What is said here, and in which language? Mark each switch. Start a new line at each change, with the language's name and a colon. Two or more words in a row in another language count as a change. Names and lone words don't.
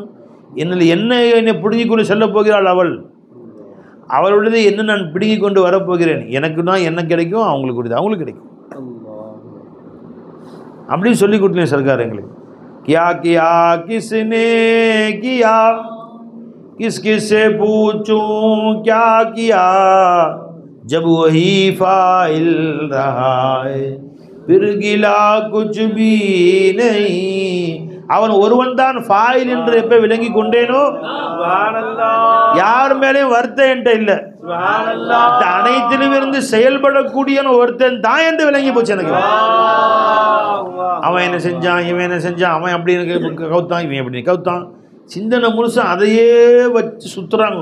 Tamil: என்னை பிடுங்கிக் கொண்டு செல்ல போகிறாள் அவளுடையது என்ன நான் பிடுங்கிக் கொண்டு வரப்போகிறேன். எனக்குன்னா என்ன கிடைக்கும், அவங்களுக்கு அவங்களுக்கு கிடைக்கும். அப்படின்னு சொல்லி கொடுத்தேன் சர்க்கார் எங்களுக்கு.
Hindi: क्या क्या किसने किया किस किससे पूछूं क्या किया जब वही फाइल रहा है फिर गिला कुछ भी नहीं.
Tamil: அவன் ஒருவன் தான் ஃபாயில் என்று எப்ப விளங்கி கொண்டேனோ யார் மேலேயும் வருத்தம் என்கிட்ட இல்லை. அனைத்திலும் இருந்து செயல்படக்கூடிய ஒருத்தன் தான் என்று விளங்கி போச்சு எனக்கு. அவன் என்ன செஞ்சான், இவன் என்ன செஞ்சான், அவன் அப்படி கவுத்தான், இவன் எப்படி கவுத்தான், சிந்தனை முழுசா அதையே வச்சு சுற்றுறாங்க.